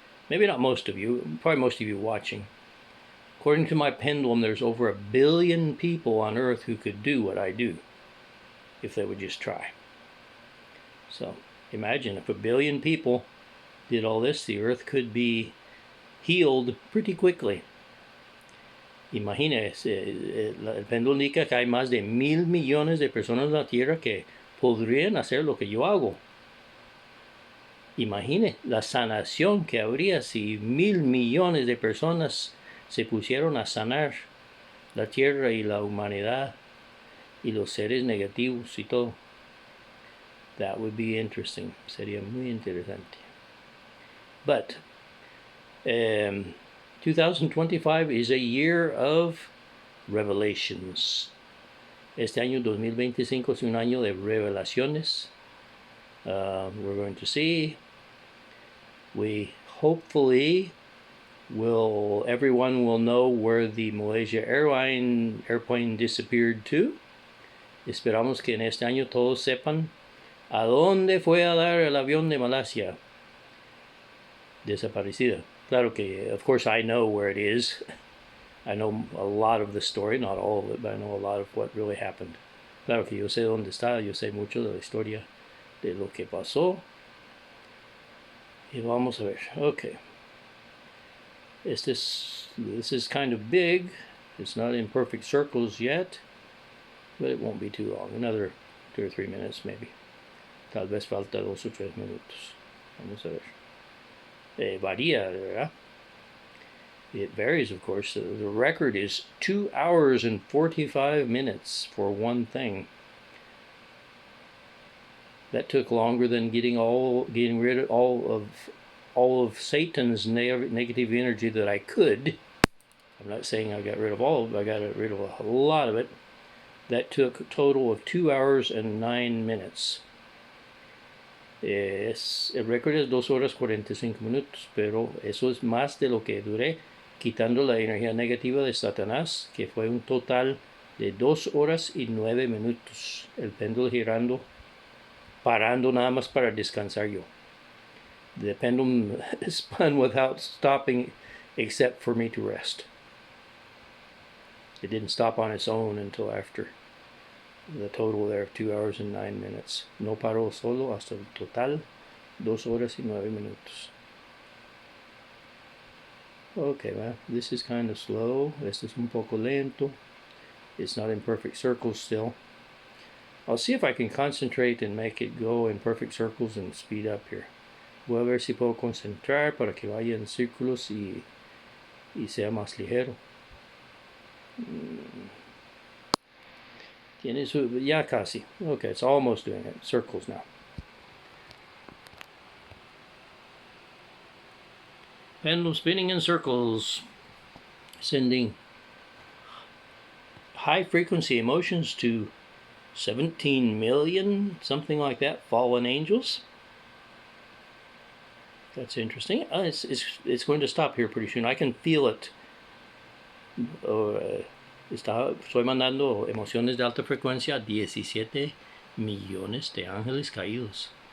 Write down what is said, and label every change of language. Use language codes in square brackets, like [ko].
[en] Maybe not most of you, probably most of you watching. According to my pendulum, there's over 1 billion people on Earth who could do what I do, if they would just try. So imagine if 1 billion people did all this, the Earth could be healed pretty quickly. [es] Imagínese, el péndulo indica que hay más de 1,000 millones de personas en la Tierra que podrían hacer lo que yo hago. Imagine la sanación que habría si 1.000 millones de personas se pusieron a sanar la tierra y la humanidad y los seres negativos y todo. [en] That would be interesting. [es] Sería muy interesante. [en] But 2025 is a year of revelations. [es] Este año 2025 es un año de revelaciones. [en] We're going to see. We hopefully everyone will know where the Malaysia airplane disappeared to. [es] Esperamos que en este año todos sepan a dónde fue a dar el avión de Malasia. Desaparecida. Claro que, [en] of course, I know where it is. I know a lot of the story, not all of it, but I know a lot of what really happened. [es] Claro que yo sé dónde está, yo sé mucho de la historia de lo que pasó. Y vamos a ver. [en] Okay. This is kind of big. It's not in perfect circles yet, but it won't be too long. Another 2 or 3 minutes maybe. [es] Tal vez falta 2 o 3 minutos. Vamos a ver. Varía, ¿verdad? [en] It varies, of course. The record is 2 hours and 45 minutes for one thing. That took longer than getting rid of all of Satan's negative energy that I could. I'm not saying I got rid of all of it. I got rid of a lot of it. That took a total of 2 hours and 9 minutes. [es] El récord es 2 horas 45 minutos, pero eso es más de lo que duré quitando la energía negativa de Satanás, que fue un total de 2 horas y 9 minutos. El péndulo girando, parando nada más para descansar yo. [en] The pendulum spun without stopping except for me to rest. It didn't stop on its own until after the total there of 2 hours and 9 minutes. [es] No paró solo hasta el total 2 horas y 9 minutos. [en] Okay, well, this is kind of slow. [es] Este es un poco lento. [en] It's not in perfect circles still. I'll see if I can concentrate and make it go in perfect circles and speed up here. [es] Voy a ver si puedo concentrar para que vaya en círculos y sea más ligero. Ya casi. [en] Okay, it's almost doing it. Circles now. Pendulum spinning in circles, sending high frequency emotions to 17 million, something like that, fallen angels. That's interesting. It's going to stop here pretty soon. I can feel it. [es] Estoy mandando emociones de alta frecuencia a 17 millones de ángeles caídos.